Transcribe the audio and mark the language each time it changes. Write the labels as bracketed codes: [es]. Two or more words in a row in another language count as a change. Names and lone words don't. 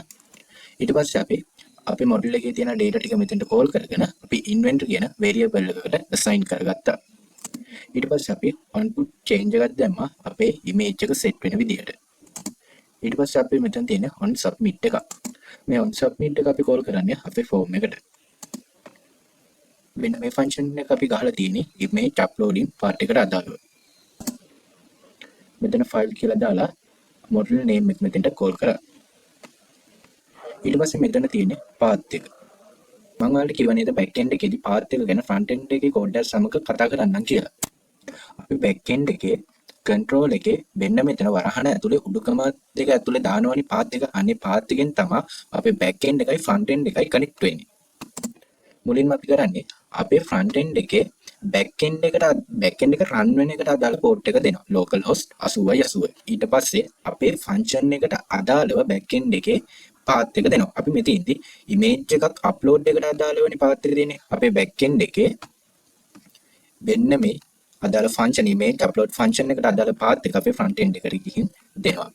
[si] ඊට පස්සේ අපි අපේ මොඩල් එකේ තියෙන data ටික මෙතෙන්ට කෝල් කරගෙන අපි inventory කියන variable එකකට assign කරගත්තා. ඊට පස්සේ අපි [en] onPut change [si] එකක් දැම්මා අපේ image එක set වෙන විදිහට. ඊට පස්සේ අපි මෙතන තියෙන [en] on submit [si] එක. මේ [en] on submit [si] එක අපි කෝල් කරන්නේ අපේ form එකට. මෙන්න මේ ෆන්ක්ෂන් එක අපි ගහලා තියෙන්නේ [en] image uploading part [si] එකට අදාළව. මෙතන file කියලා දාලා [en] model name [si] එක මෙතෙන්ට කෝල් කරා. ඊට පස්සේ මෙතන තියෙන්නේ path එක. මම ඔයාලට කිව්වා නේද [en] back end [si] එකේදී path එක ගැන [en] front end [si] එකේ code එක සමග කතා කරන්නම් කියලා. අපි [en] back end [si] එකේ control එකේ මෙන්න මෙතන වරහන ඇතුලේ උඩුකම දෙක ඇතුලේ දානවනේ path එක. අනේ path එකෙන් තමයි අපේ [en] back end [si] එකයි [en] front end [si] එකයි connect වෙන්නේ. මුලින්ම අපි කරන්නේ අපේ [en] front end [si] එකේ [en] back end [si] එක run වෙන එකට අදාළ port එක දෙනවා localhost 8080. ඊට පස්සේ අපේ function එකට අදාළව [en] back end [si] එකේ path එක දෙනවා. අපි මෙතෙන්දී image එකක් upload එකට අදාළවනේ path එක දෙන්නේ. අපේ [en] back end [si] එකේ මෙන්න මේ අදාළ [en] function image upload function [si] එකට අදාළ path එක අපේ [en] front end [si] එකට ගිහින් දෙනවා.